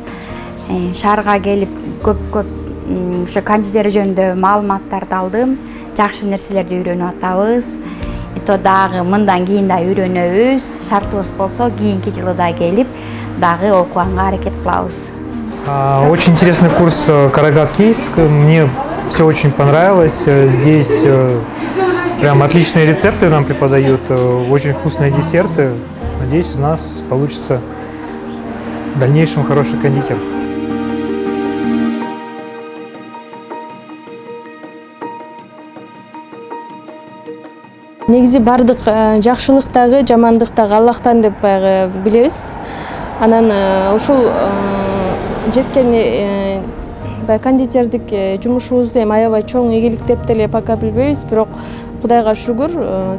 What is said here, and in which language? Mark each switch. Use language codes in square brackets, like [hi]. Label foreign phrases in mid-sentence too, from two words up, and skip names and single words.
[ky] Шаарга келип көп ошо кондитер жөнүндө маалыматтарды алдым. Жакшы нерселерди үйрөнүп атабыз. Дагы мындан кийин да үйрөнөбүз. Шартыбыз болсо кийинки жылы да келип, дагы окуганга аракет кылабыз. [ru] Очень интересный курс Карагат Кекс. Мне все очень понравилось. Здесь прям отличные рецепты нам преподают, очень вкусные десерты. Надеюсь, у нас получится в дальнейшем хороший кондитер. [ky] Негизи бардык жакшылык дагы, жамандык дагы Аллахтан деп баягы билебиз. Анан ушул жеткен кондитердик жумушубузду эми аябай чоң ийгилик деп деле пока билбейбиз, бирок Кудайга шүгүр.